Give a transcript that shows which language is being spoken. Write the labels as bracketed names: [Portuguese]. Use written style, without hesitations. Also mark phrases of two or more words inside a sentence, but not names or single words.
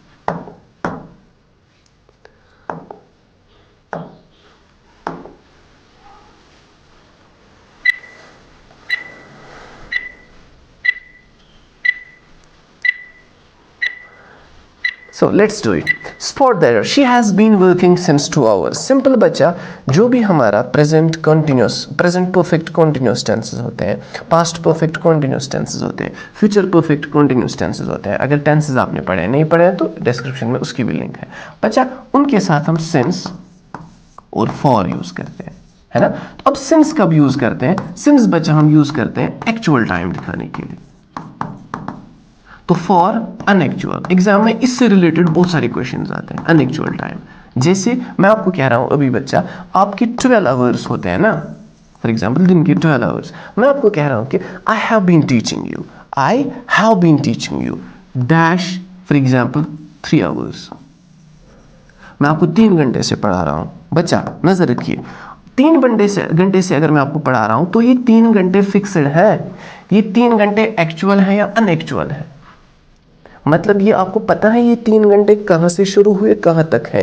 [English] So let's do it. Spot the error. She has been working since 2 hours. [Hindi] Simple बच्चा, जो भी हमारा [English] present continuous, present perfect continuous tenses [Hindi] होते हैं, [English] past perfect continuous tenses [Hindi] होते हैं, [English] future perfect continuous tenses [Hindi] होते हैं। अगर tenses आपने पढ़े नहीं पढ़े हैं तो description में उसकी भी लिंक है बच्चा। उनके साथ हम since और for यूज करते हैं, है ना। तो अब since कब यूज करते हैं, since बच्चा हम यूज करते हैं [English] actual time [Hindi] दिखाने के लिए। तो [English] for unactual, [Hindi] एग्जाम में इससे रिलेटेड बहुत सारे क्वेश्चंस आते हैं। [English] unactual time, [Hindi] जैसे मैं आपको कह रहा हूं अभी बच्चा, आपके 12 आवर्स होते हैं ना, [English] for example [Hindi] दिन के 12 आवर्स। मैं आपको कह रहा हूँ कि [English] I have been teaching you, I have been teaching you dash for example 3 hours. [Hindi] मैं आपको 3 घंटे से पढ़ा रहा हूँ। बच्चा नजर रखिए, 3 घंटे से अगर मैं आपको पढ़ा रहा हूँ तो ये 3 घंटे फिक्स्ड है। ये 3 घंटे एक्चुअल है या अनएक्चुअल है? मतलब ये आपको पता है ये 3 घंटे कहाँ से शुरू हुए कहाँ तक है?